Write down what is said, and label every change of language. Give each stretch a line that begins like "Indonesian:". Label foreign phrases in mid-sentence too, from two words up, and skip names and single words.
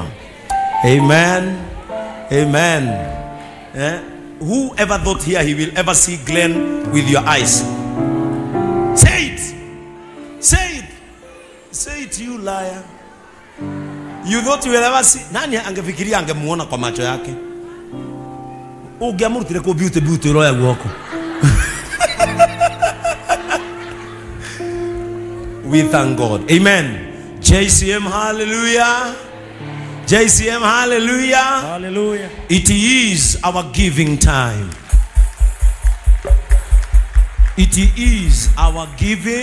English: Amen. Amen. Whoever thought here he will ever see Glen with your eyes? Say it. Say it. Say it, you liar. You thought you will ever see.
Swahili: Nani angefikiria angemuona kwa macho yake?
Kikuyu: Ungeamurutire ko beauty roya guoko.
English: We thank God. Amen. JCM, hallelujah. JCM, hallelujah. Hallelujah. It is our giving time. It is our giving.